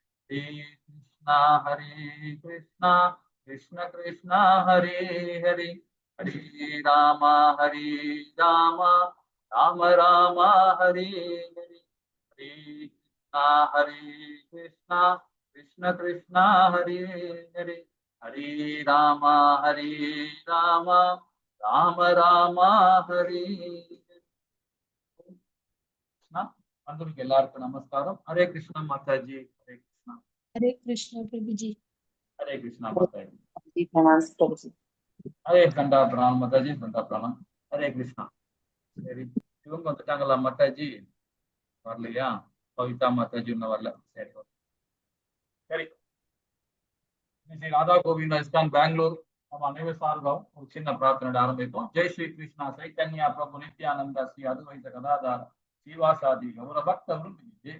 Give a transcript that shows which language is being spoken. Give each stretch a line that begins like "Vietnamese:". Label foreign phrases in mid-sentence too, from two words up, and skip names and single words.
Hindi: हरे कृष्णा कृष्ण कृष्ण हरे हरे हरे राम राम राम हरे हरे हरे कृष्णा कृष्ण कृष्ण हरे हरे हरे राम राम राम राम हरे कृष्णा।
Tamil: பந்துக்கு எல்லாருக்கும் நமஸ்காரம்।
Hindi: हरे कृष्णा माताजी। हरे कृष्णा। हरे कृष्ण प्रभु जी। हरे कृष्णा माताजी। प्रणाम प्रभु जी। हरे दंडा प्रणाम माताजी। दंडा प्रणाम। हरे कृष्णा।
Tamil: சரி, இவங்க வந்துட்டாங்களா மாதாஜி? வரலையா? கவிதா மாதாஜி இன்னும் வரல. சரி சரி. ஸ்ரீ ராதா கோவிந்தா இஸ்கான் பெங்களூர் நம்ம அனைவர் சார்பாகவும் ஒரு சின்ன பிரார்த்தனை ஆரம்பிப்போம். ஜெய் ஸ்ரீ கிருஷ்ணா சைத்தன்யா பிரபு நித்யானந்தா ஸ்ரீ அத்வைத கதாதார ஸ்ரீவாசாதி கௌர பக்த விரும்பி.